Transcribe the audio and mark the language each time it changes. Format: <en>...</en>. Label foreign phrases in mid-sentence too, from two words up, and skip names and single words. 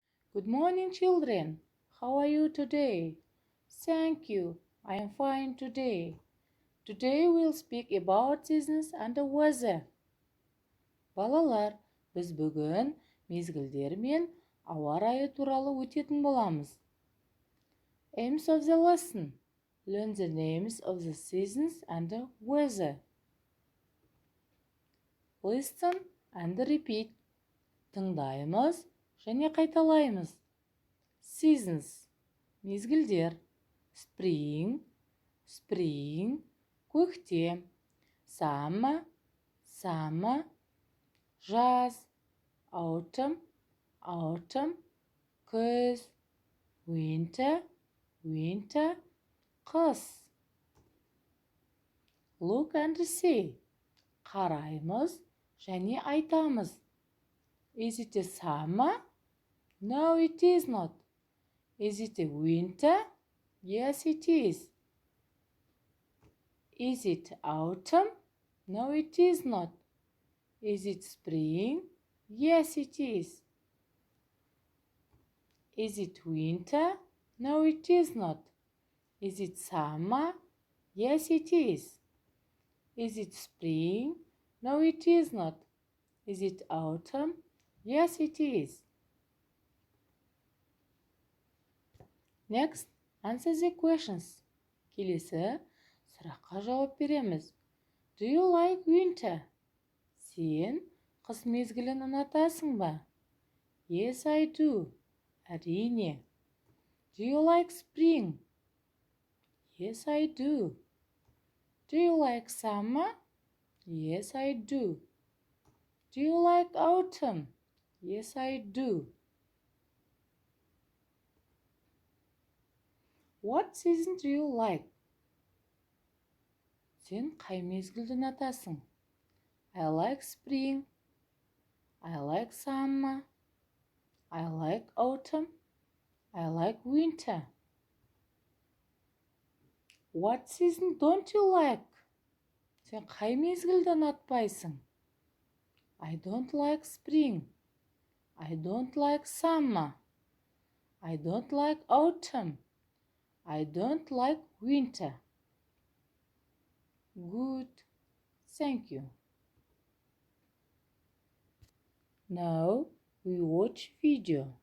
<en>Good morning, children. How are you today? Thank you. I am fine today. Today we'll speak about seasons and the weather.</en> <kk>Балалар, біз бүгін мезгілдер мен ауа райы туралы өтетін боламыз.</kk> <en>Aims of the lesson. Learn the names of the seasons and the weather. Listen and repeat.</en> <kk>Тыңдаймыз және қайталаймыз.</kk> <en>Seasons. Мезгілдер. Spring, көктем. Summer, жаз. Autumn, күз. Winter, қыс. Look and see.</en> <kk>Қараймыз және айтамыз.</kk> <en>Is it a summer? No, it is not. Is it a winter? Yes, it is. Is it autumn? No, it is not. Is it spring? Yes, it is. Is it winter? No, it is not. Is it summer? Yes, it is. Is it spring? No, it is not. Is it autumn? Yes, it is. Next, answer the questions.</en> <kk>Келесі сұраққа жауап береміз.</kk> <en>Do you like winter?</en> <kk>Сен қыс мезгілін ұнатасың ба?</kk> <en>Yes, I do. Әрине. Do you like spring? Yes, I do. Do you like summer? Yes, I do. Do you like autumn? Yes, I do. What season do you like?</en> <kk>Сен қай мезгілді ұнатасың?</kk> <en>I like spring. I like summer. I like autumn. I like winter. What season don't you like?</en> <kk>Сен қай мезгілді ұнатпайсың?</kk> <en>I don't like spring. I don't like summer. I don't like autumn. I don't like winter. Good. Thank you. Now we watch video.</en>